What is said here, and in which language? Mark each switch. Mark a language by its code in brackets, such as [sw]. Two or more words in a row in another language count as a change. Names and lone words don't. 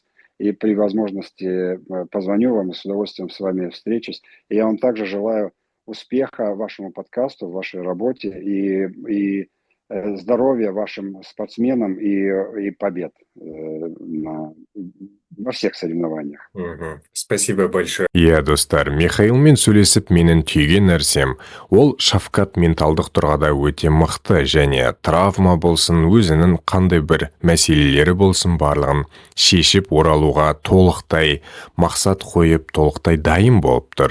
[ru] И при возможности позвоню вам и с удовольствием с вами встречусь. И я вам также желаю успеха вашему подкасту, в вашей работе и здоровья вашим спортсменам и побед во всех соревнованиях. Спасибо большое. [kk] Иә достар, Михаилмен сөйлесіп менің түйген нәрсем, ол Шафкат менталдық тұрғыда өте мықты және травма болсын, өзінің қандай бір мәселелері болсын барлығын шешіп оралуға толықтай мақсат қойып, толықтай дайын болып тұр.